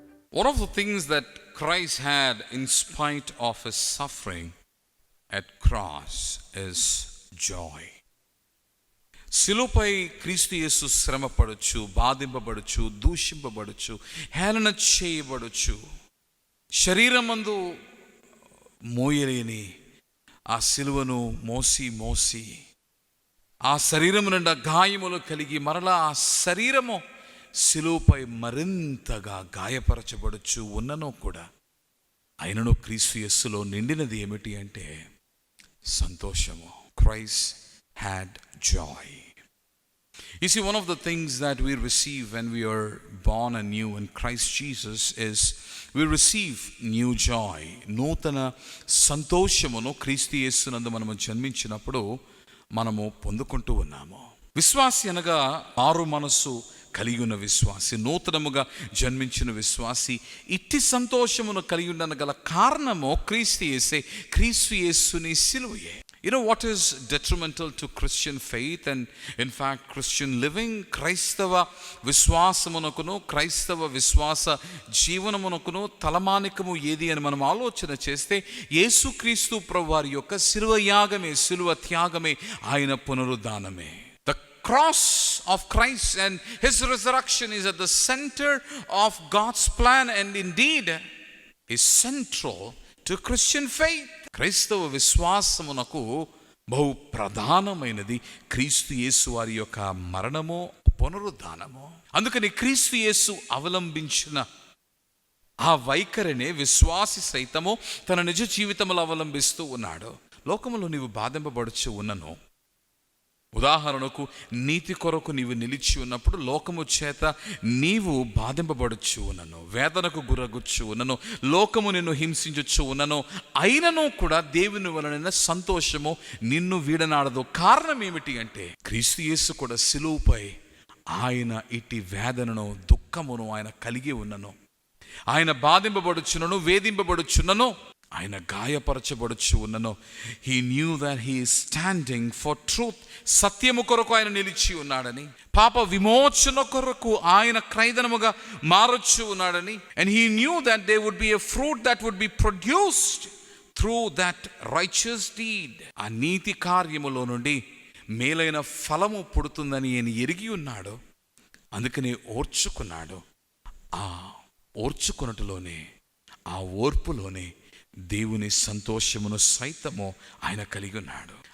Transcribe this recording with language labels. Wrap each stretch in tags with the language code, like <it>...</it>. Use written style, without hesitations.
<en>One of the things that Christ had in spite of his suffering at cross is joy.</en> <te>శిలువపై క్రీస్తు యేసు శ్రమపడచ్చు, బాధింపబడచ్చు, దూషింపబడచ్చు, హేళన చేయబడచ్చు. శరీరమందు మోయలేని ఆ శిలువను మోసి ఆ శరీరము నిండా గాయములు కలిగి మరలా ఆ శరీరము శిలువపై మరింతగా గాయపరచబడచ్చు ఉన్ననో కూడా అయినను క్రీస్తు యేసులో నిండినది ఏమిటి అంటే సంతోషము.</te> <en>Christ had joy. You see, one of the things that we receive when we are born anew in Christ Jesus is we receive new joy.</en> <te>నూతన సంతోషమును క్రీస్తు యేసునందు మనము జన్మించినప్పుడు మనము పొందుకుంటూ ఉన్నాము. విశ్వాసి అనగా మారు మనస్సు కలిగి ఉన్న విశ్వాసి, నూతనముగా జన్మించిన విశ్వాసి ఇట్టి సంతోషమును కలిగి ఉండగల కారణము క్రీస్తు యేసుని సిలువయే.</te> <en>You know what is detrimental to Christian faith and in fact Christian living?</en> <te>క్రైస్తవ విశ్వాసమునకును క్రైస్తవ విశ్వాస జీవనమునకును తలమానికము ఏది అని మనం ఆలోచన చేస్తే యేసుక్రీస్తు ప్రభువారి యొక్క శిలువ త్యాగమే ఆయన పునరుద్ధానమే.</te> <en>The cross of Christ and his resurrection is at the center of God's plan and indeed is central to Christian faith.</en> <te>క్రైస్తవ విశ్వాసమునకు బహు ప్రధానమైనది క్రీస్తు యేసు వారి యొక్క మరణము, పునరుద్ధానము. అందుకని క్రీస్తు యేసు అవలంబించిన ఆ వైఖరినే విశ్వాసి సైతము తన నిజ జీవితంలో అవలంబిస్తూ ఉన్నాడు. లోకములో నీవు బాధింపబడుచు ఉన్నను, ఉదాహరణకు నీతి కొరకు నీవు నిలిచి ఉన్నప్పుడు లోకము చేత నీవు బాధింపబడుచు ఉన్నను, వేదనకు గురగుచ్చు ఉన్నను, లోకము నిన్ను హింసించచ్చు ఉన్నను, అయినను కూడా దేవుని వలన సంతోషము నిన్ను వీడనాడదు. కారణం ఏమిటి అంటే క్రీస్తు యేసు కూడా సిలువపై ఆయన ఇట్టి వేదనను, దుఃఖమును ఆయన కలిగి ఉన్నను, ఆయన బాధింపబడుచున్నను, వేధింపబడుచున్నను, ఆయన గాయపరచబడుచు ఉన్నను.</te> <en>He knew that he is standing for truth.</en> <te>సత్యము కొరకు ఆయన నిలిచి ఉన్నాడని, పాప విమోచన కొరకు ఆయన క్రైదనముగా మారొచ్చు ఉన్నాడని.</te> <en>And he knew that there would be a fruit that would be produced through that righteous deed.</en> <te>ఆ నీతి కార్యములో నుండి మేలైన ఫలము పుడుతుందని ఆయన ఎరిగి ఉన్నాడు. అందుకనే ఓర్చుకున్నాడు. ఆ ఓర్చుకున్నట్టులోనే, ఆ ఓర్పులోనే దేవుని సంతోషమును సైతము ఆయన కలిగి ఉన్నాడు.</te>